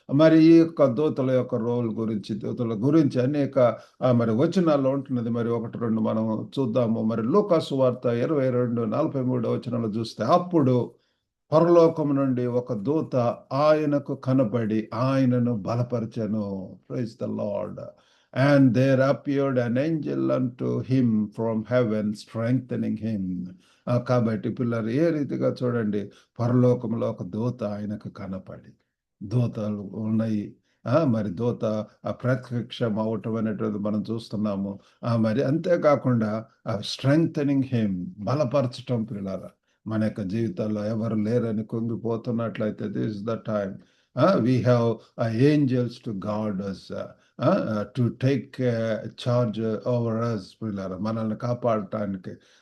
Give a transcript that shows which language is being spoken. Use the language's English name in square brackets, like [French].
[Telugu] మరి ఈ యొక్క దూతల యొక్క రోల్ గురించి, దూతల గురించి అనేక మరి వచనాల్లో ఉంటున్నది. మరి 1-2 మనం చూద్దాము. మరి లూకా సువార్త 22:43 చూస్తే అప్పుడు పరలోకము నుండి ఒక దూత ఆయనకు కనబడి ఆయనను బలపరచెను. [English] Praise the Lord. And there appeared an angel unto him from heaven strengthening him. [Telugu] కాబట్టి పిల్లలు ఏ రీతిగా చూడండి, పరలోకంలో ఒక దూత ఆయనకు కనపడి, దూతలు ఉన్నాయి. మరి దూత ప్రత్యక్షం అవటం అనేటువంటిది మనం చూస్తున్నాము. మరి అంతేకాకుండా [English] strengthening him, [Telugu] బలపరచటం పిల్లల మన యొక్క జీవితాల్లో ఎవరు లేరని కుంగిపోతున్నట్లయితే [English] this is the time we have angels to guard us, to take charge over us [Telugu] పిల్లల మనల్ని కాపాడటానికి.